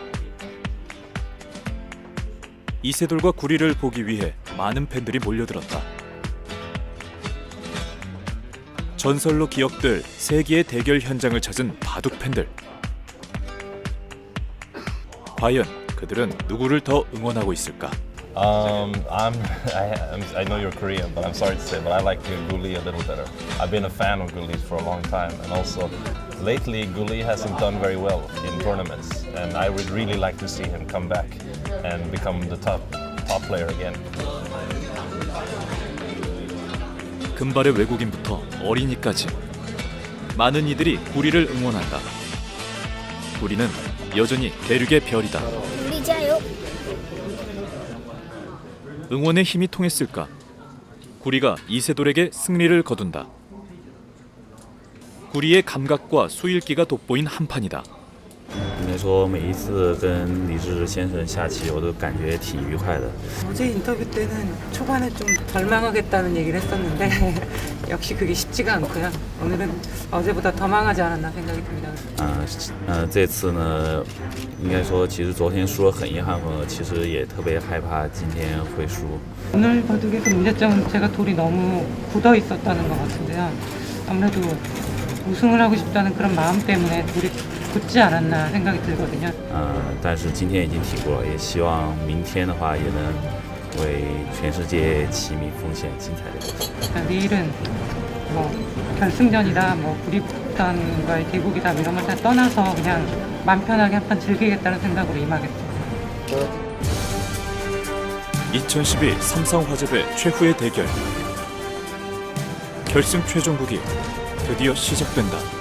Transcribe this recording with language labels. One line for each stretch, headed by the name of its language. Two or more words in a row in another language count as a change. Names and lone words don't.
Korean: 이세돌과 구리를 보기 위해 많은 팬들이 몰려들었다. 전설로 기억될 세기의 대결 현장을 찾은 바둑 팬들. 과연 그들은 누구를 더 응원하고 있을까?
English: I know you're Korean, but I'm sorry to say, but I like Guli a little better. I've been a fan of Guli for a long time, and also lately Guli hasn't done very well in tournaments, and I would really like to see him come back and become the top player again.
Korean: 금발의 외국인부터 어린이까지 많은 이들이 구리를 응원한다. 구리는 여전히 대륙의 별이다. 응원의 힘이 통했을까? 구리가 이세돌에게 승리를 거둔다. 구리의 감각과 수일기가 돋보인 한판이다.
Chinese: 应该说每一次跟李志先生下棋，我都感觉挺愉快的。
Korean: 어제 인터뷰 때는 초반에 좀 덜 망하겠다는 얘기를 했었는데 역시 그게 쉽지가 않고요. 오늘은 어제보다 더 망하지 않았나 생각이 듭니다.
Chinese: 这次呢，应该说其实昨天输了很遗憾了，其实也特别害怕今天会输。
Korean: 오늘 바둑에서 문제점은 제가 돌이 너무 굳어 있었다는 것 같은데요. 아무래도 우승을 하고 싶다는 그런 마음 때문에 돌이 굳지 않았나 생각이 들거든요.
Chinese: 但是今天已经挺过了，也希望明天的话也能为全世界棋迷奉献精彩的游戏。
Korean: 내일은 뭐 결승전이다, 뭐 구리단과의 대국이다 이런 걸 다 떠나서 그냥 맘 편하게 한판 즐기겠다는 생각으로 임하겠습니다. 2012 삼성화재배 최후의 대결. 결승 최종국이 드디어 시작된다.